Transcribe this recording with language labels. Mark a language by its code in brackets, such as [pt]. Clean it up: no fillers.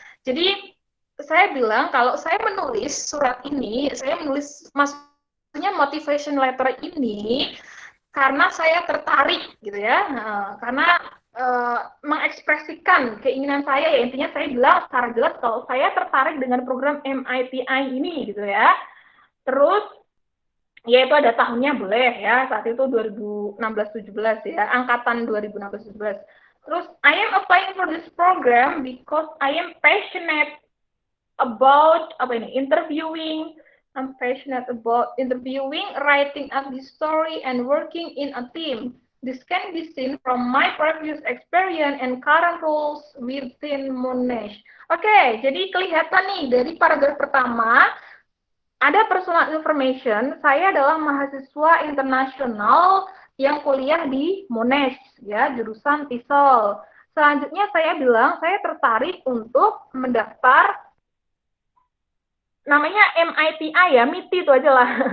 [id] Jadi saya bilang kalau saya menulis surat ini, saya menulis maksudnya motivation letter ini karena saya tertarik gitu ya, karena mengekspresikan keinginan saya ya, intinya saya bilang secara jelas kalau saya tertarik dengan program MITI ini gitu ya. Terus ya itu ada tahunnya boleh ya, saat itu 2016-17 ya, angkatan 2016-17. Terus [en] I am applying for this program because I am passionate about interviewing. I'm passionate about interviewing, writing up the story, and working in a team. This can be seen from my previous experience and current roles within Monash. [id] Oke, jadi kelihatan nih dari paragraf pertama, ada personal information, saya adalah mahasiswa internasional yang kuliah di Monash, ya, jurusan TESOL. Selanjutnya saya bilang, saya tertarik untuk mendaftar, namanya MITI ya, MITI itu aja lah.